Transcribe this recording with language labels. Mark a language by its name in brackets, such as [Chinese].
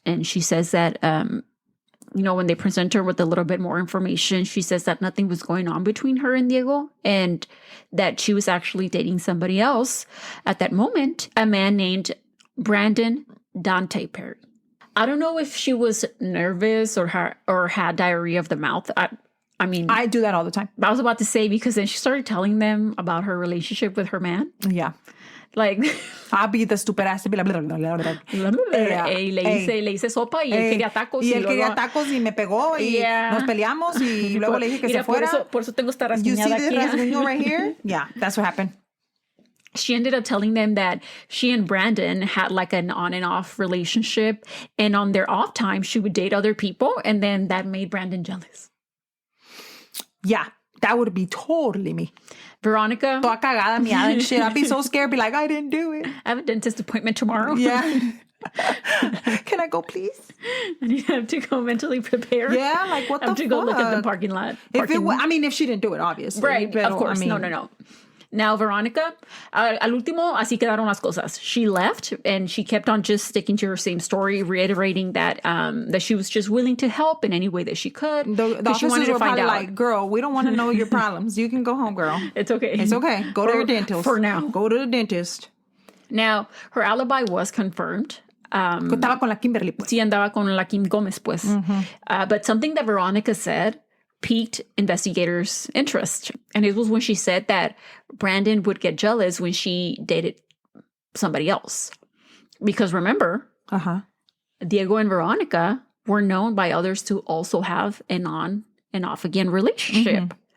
[English] And she says that, you know, when they present her with a little bit more information, she says that nothing was going on between her and Diego and that she was actually dating somebody else at that moment, a man named Brandon Dante Perry. I don't know if she was nervous or had diarrhea of the mouth. I mean, I do that all the time. I was about to say, because then she started telling them about her relationship with her man. Yeah. Like, I'll be the stupid ass. [Spanish] Le hice sopa y él quería tacos. Y él quería tacos y me pegó y nos peleamos y luego le dije que se fuera. Por eso tengo esta rasguñada [English] You see [Spanish] aquí. [English] this rasguño right here? Yeah, that's what happened. She ended up telling them that she and Brandon had like an on and off relationship. And on their off time, she would date other people. And then that made Brandon jealous. Yeah, that would be totally me. Veronica. [Spanish] Toda cagada, miada [English] and shit. I'd be so scared. Be like, I didn't do it. I have a dentist appointment tomorrow. Yeah. Can I go, please? And you have to go mentally prepare. Yeah, like what the fuck? I have to go look at the parking lot. If she didn't do it, obviously. Right, of course. I mean, no. [Spanish] Now, Veronica, al último, así quedaron las cosas. [English] She left and she kept on just sticking to her same story, reiterating that that she was just willing to help in any way that she could. The she wanted to find out. Like, girl, we don't want to know your problems. You can go home, girl. It's okay. It's okay. Go to your dentist. For now. Go to the dentist. Now, her alibi was confirmed. [Spanish] Estaba con la Kimberly, pues. Sí, andaba con la Kim Gomez, pues. Mm-hmm. [English] But something that Veronica said piqued investigators' interest. And it was when she said that Brandon would get jealous when she dated somebody else. Because remember, Diego and Veronica were known by others to also have an on and off again relationship.